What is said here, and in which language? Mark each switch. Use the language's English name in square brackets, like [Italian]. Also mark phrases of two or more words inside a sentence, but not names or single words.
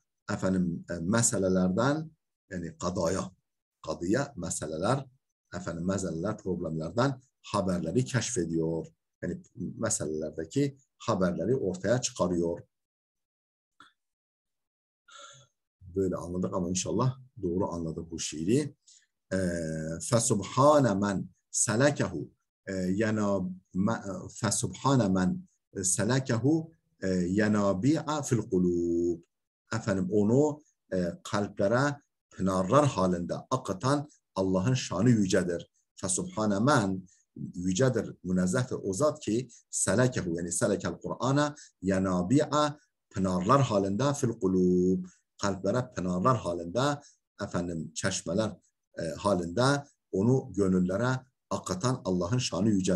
[Turkish] Efendim meselelerden, yani kadıya meseleler, efendim meseleler, problemlerden haberleri keşfediyor. Yani meselelerdeki haberleri ortaya çıkarıyor. Böyle anladık ama inşallah doğru anladık bu şiiri. [Arabic] فَسُبْحَانَ مَنْ سَلَكَهُ فَسُبْحَانَ مَنْ سَلَكَهُ يَنَابِعَ فِي الْقُلُوبِ. [Turkish] Efendim onu kalplere pınarlar halinde akıtan Allah'ın şanı yücedir. [Arabic] فَسُبْحَانَ مَنْ [Turkish] yücedir, münezzehtir o zat ki selekehu, yani [Arabic] سلك القرآن ينابيع, [Turkish] pınarlar halinde, [Arabic] في القلوب, [Turkish] kalplere pınarlar halinde, efendim çeşmeler halinde onu gönüllere akıtan Allah'ın şanı yücedir.